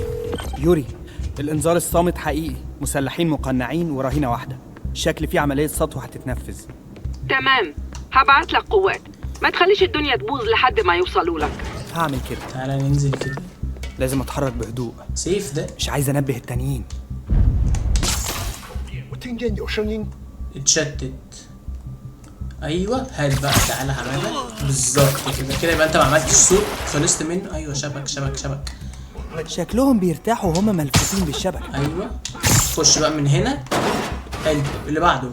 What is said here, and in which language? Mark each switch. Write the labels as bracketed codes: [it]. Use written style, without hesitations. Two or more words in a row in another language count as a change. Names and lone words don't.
[ar] يوري، الانذار الصامت حقيقي. مسلحين مقنعين ورهينه واحده. شكل في عمليه سطو هتتنفذ. تمام، هبعت لك قوات. ما تخليش الدنيا تبوظ لحد ما يوصلوا لك. هعمل كده. تعالى ننزل كده. لازم اتحرك بهدوء. سيف ده. مش عايز انبه التانيين. [zh] 我听见有声音， [ar] اتشتت. ايوه هات بقى. تعالى هعملها بالظبط كده. كده يبقى انت ما عملتش صوت خلصت منه. ايوه شبك شبك شبك. شكلهم بيرتاحوا وهم ملفوفين بالشبكه. ايوه خش بقى من هنا. حلو. اللي بعده.